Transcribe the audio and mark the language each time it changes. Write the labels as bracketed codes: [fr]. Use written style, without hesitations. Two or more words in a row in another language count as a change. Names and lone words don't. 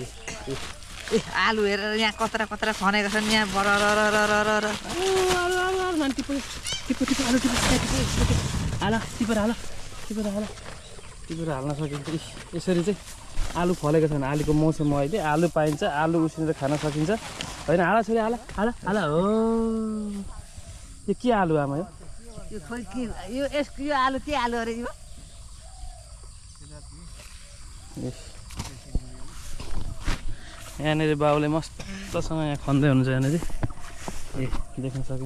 [ne] आलु हेरेर यहाँ कत्रा कत्रा खनेको छन् यहाँ बररररररर। आलु टिपेर हाल्न सकिन्छ। यसरी चाहिँ आलु फलेको छैन। आलुको मौसम हो अहिले। आलु पाइन्छ, आलु उसिनेर खान सकिन्छ हैन। हाला छोरी हाला हाला हाला हो। यो के आलु आमा यो? यो खोइ के यो आलु के आलु अरे यो? यहाँनिर बाउले मस्तसँग यहाँ खन्दै हुनुहुन्छ यहाँनिर। ए देख्न सकिन्छ।